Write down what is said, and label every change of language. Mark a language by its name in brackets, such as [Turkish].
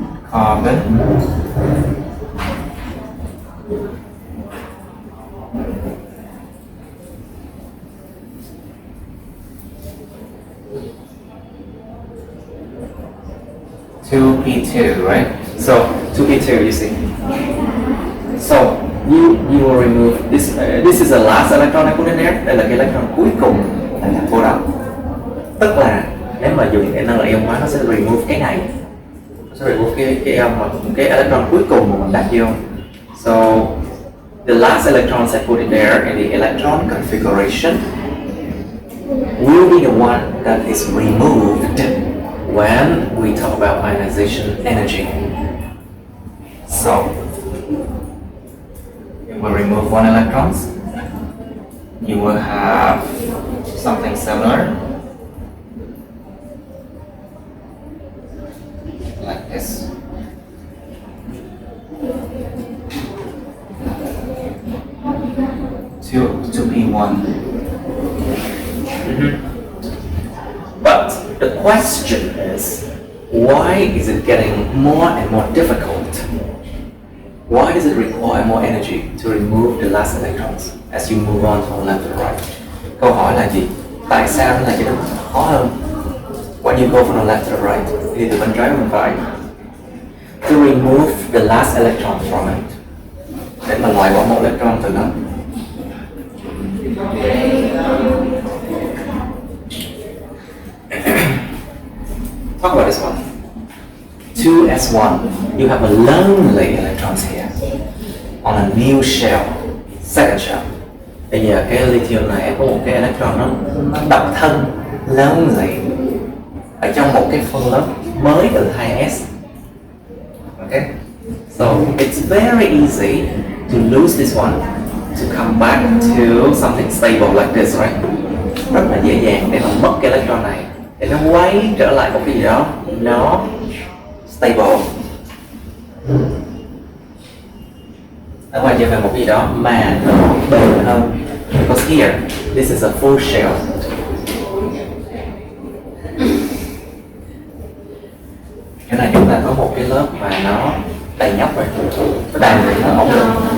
[English] Carbon, two P2, right? So 2P2, you see. So you will remove this. This is the last electron I put in there. [Vietnamese] Đây là cái electron cuối cùng là cô đọng. Tức là nếu mà dùng cái năng lượng ion hóa, nó sẽ remove cái này, nó sẽ remove cái ion mà cái electron cuối cùng mà mình đặt vô. [English] So the last electrons I put in there in the electron configuration will be the one that is removed when we talk about ionization energy. So you will remove one electrons, you will have something similar like this. To P1. But the question is, why is it getting more and more difficult? Why does it require more energy to remove the last electrons as you move on from left to right? [Vietnamese] Câu hỏi là gì? Tại sao nó lại trở nên khó hơn? [English] When you go from the left to the right, [Vietnamese] đi từ bên trái bên phải. [English] To remove the last electron from it. [Vietnamese] Để mà loại bỏ một electron từ nó. [English] Talk about this one. 2s1. You have a lonely electrons here on a new shell, second shell. [Vietnamese] Bây giờ cái lithium này có một cái electron nó độc thân lonely ở trong một cái phân lớp mới từ 2s. [English] Okay, so it's very easy to lose this one to come back to something stable like this, right? [Vietnamese] Rất là dễ dàng để mà mất cái electron này để nó quay trở lại một cái gì đó nó stable, nó quay trở về một cái gì đó mà nó bền hơn. [English] Because here this is a full shell. [Vietnamese] Chỗ này chúng ta có một cái lớp mà nó đầy nhóc rồi, nó đầy thì nó ổn định.